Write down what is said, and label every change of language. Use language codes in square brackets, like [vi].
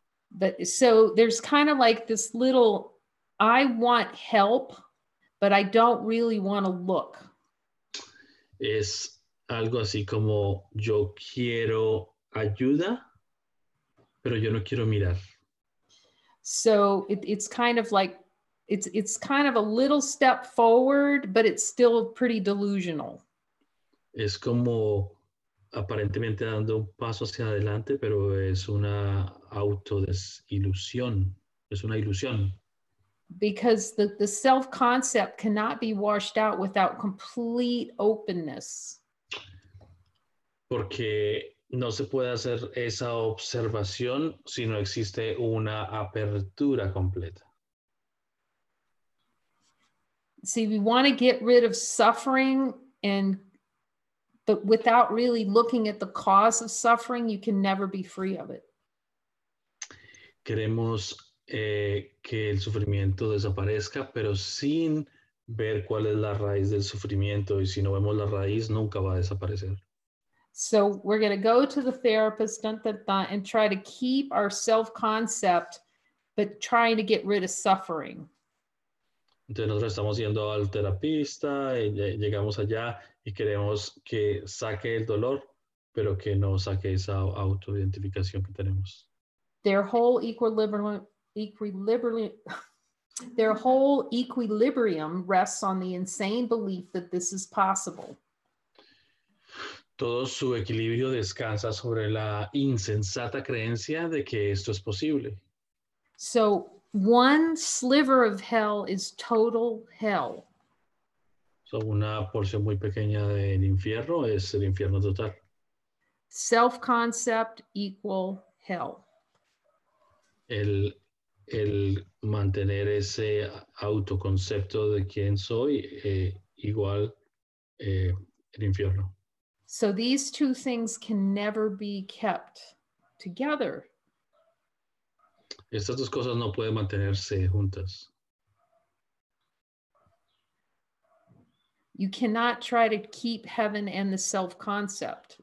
[en] But so there's kind of like this little, I want help, but I don't really want to look. [es] Es algo así como yo quiero ayuda, pero yo no quiero mirar. [en] So it's kind of like, it's kind of a little step forward, but it's still pretty delusional. [es] Es como aparentemente dando un paso hacia adelante, pero es una autodesilusión, es una ilusión. [en] Because the self-concept cannot be washed out without complete openness. [es] Porque no se puede hacer esa observación si no existe una apertura completa. [en] See, we want to get rid of suffering, but without really looking at the cause of suffering, you can never be free of it. [es] Queremos que el sufrimiento desaparezca, pero sin ver cuál es la raíz del sufrimiento. Y si no vemos la raíz, nunca va a desaparecer. [en] So we're going to go to the therapist and try to keep our self-concept, but trying to get rid of suffering. [es] Entonces nosotros estamos yendo al terapista, y llegamos allá y queremos que saque el dolor, pero que no saque esa autoidentificación que tenemos. [en] Their whole equilibrium rests on the insane belief that this is possible. [es] Todo su equilibrio descansa sobre la insensata creencia de que esto es posible. [en] So one sliver of hell is total hell. [es] So, una porción muy pequeña del infierno es el infierno total. [en] Self-concept equal hell. [es] El mantener ese autoconcepto de quién soy igual el infierno. [en] So these two things can never be kept together. [es] Estas dos cosas no pueden mantenerse juntas. [en] You cannot try to keep heaven and the self-concept.